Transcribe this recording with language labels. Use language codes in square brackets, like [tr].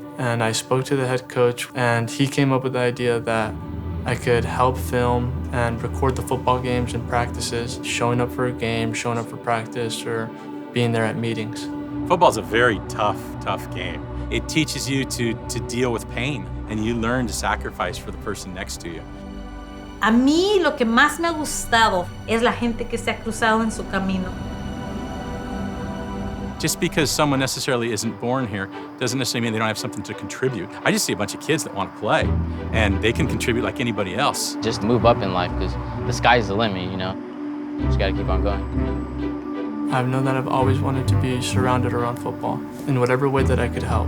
[en] And I spoke to the head coach and he came up with the idea that I could help film and record the football games and practices, showing up for a game, showing up for practice, or being there at meetings. Football's a very tough game. It teaches you to deal with pain, and you learn to sacrifice for the person next to you. [es] A mí lo que más me ha gustado es la gente que se ha cruzado en su camino. [en] Just because someone necessarily isn't born here doesn't necessarily mean they don't have something to contribute. I just see a bunch of kids that want to play, and they can contribute like anybody else. Just move up in life because the sky's the limit, you know? You just gotta keep on going. I've known that I've always wanted to be surrounded around football in whatever way that I could help.